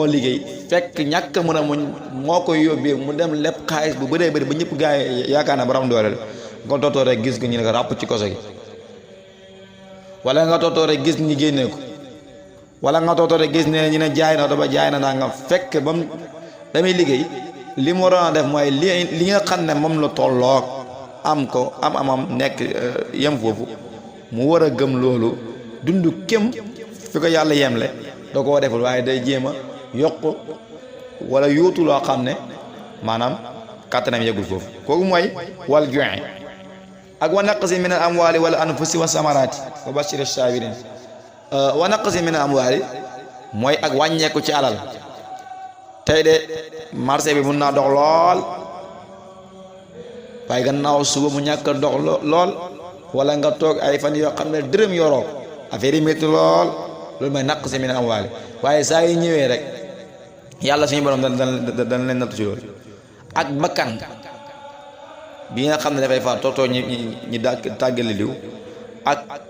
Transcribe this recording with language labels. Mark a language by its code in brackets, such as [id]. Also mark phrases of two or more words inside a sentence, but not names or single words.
[wo] liggéey fekk ñàkk mën a muñ moo koy yóbbee mu dem lépp xaalis bu bëree bëri ba ñëpp gaa yi yaakaar ne borom doole la nga tootoo rek gis ko ñu ne ko ràpp ci koso gi wala nga tootoo rek gis ñi génnee ko wala nga tootoo rek gis ne ñu ne jaay na oto ba jaay na naa nga fekk ba mu damay liggéey li mu waroon a def mooy li nga xam ne moom la tolloog am ko amam nekk yem foofu mu war a gëm loolu dund kem fi ko yàlla yemle da koo deful waaye day jéem a yokk wala yóotu loo xam ne maanaam kàttanam yeggul foofu kooku [ar] mooy والجوع ak ونقص من الأموال والأنفس والثمرات وبشر الصابرين ونقص من الأموال mooy [wo] ak wàññeeku ci alal tey de marché bi mun naa dox lool waaye gannaaw suba mu ñàkk a dox lool wala nga toog ay fan yoo xam ne dërëm yoroo affaire yi métti lool loolu mooy [ar] نقص من الأموال [wo] waaye saa yi ñëwee rek yàlla suñu borom dana leen nattu ci loolu ak bakkan bi nga xam ne dafay faat tootoo ñi tàggale liw ak